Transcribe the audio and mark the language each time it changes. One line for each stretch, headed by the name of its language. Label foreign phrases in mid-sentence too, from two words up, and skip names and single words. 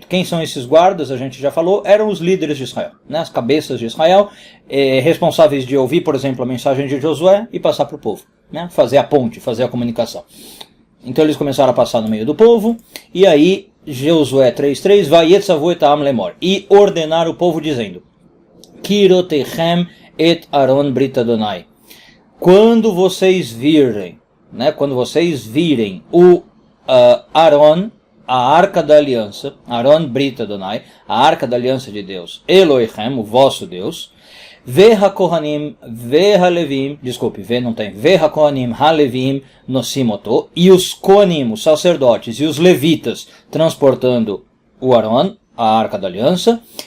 Portuguese: Quem são esses guardas? A gente já falou, eram os líderes de Israel, né, as cabeças de Israel, responsáveis de ouvir, por exemplo, a mensagem de Josué e passar para o povo, né, fazer a ponte, fazer a comunicação. Então eles começaram a passar no meio do povo, e aí Josué 3.3,
Hebrew: ויצוו את העם לאמר,
Portuguese: e ordenar o povo dizendo,
Hebrew: כראותכם את ארון ברית ה.
Portuguese: Quando vocês virem, né, quando vocês virem o Aron, a arca da aliança,
Hebrew: ארון ברית ה,
Portuguese: a arca da aliança de Deus, Elohechem, o vosso Deus,
Hebrew: והכהנים והלוים,
Portuguese: desculpe, não tem,
Hebrew: והכהנים הלוים נושאים אותו,
Portuguese: e os Kohanim, os sacerdotes, e os levitas, transportando o Aron, a arca da aliança,